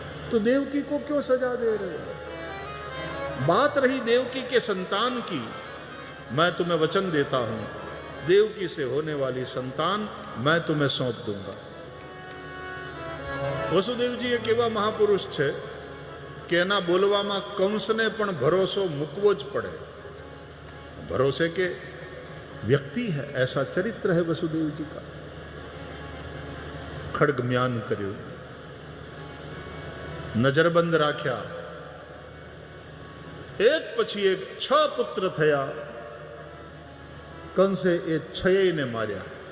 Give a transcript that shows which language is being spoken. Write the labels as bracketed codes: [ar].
[hi] तो देवकी को क्यों सजा दे रहे हो? बात रही देवकी के संतान की, मैं तुम्हें वचन देता हूं, देवकी से होने वाली संतान मैं तुम्हें सौंप दूंगा. वसुदेव जी [gu] एक एवा महापुरुष छे કે એના બોલવામાં કંસને પણ ભરોસો મૂકવો જ પડે. [hi] ભરોસે કે વ્યક્તિ है, ऐसा चरित्र है वसुदेव जी का. [gu] ખડગ મ્યાન કર્યું, નજરબંધ રાખ્યા, એક પછી એક 6 પુત્ર થયા. કંસે એ 6ને માર્યા.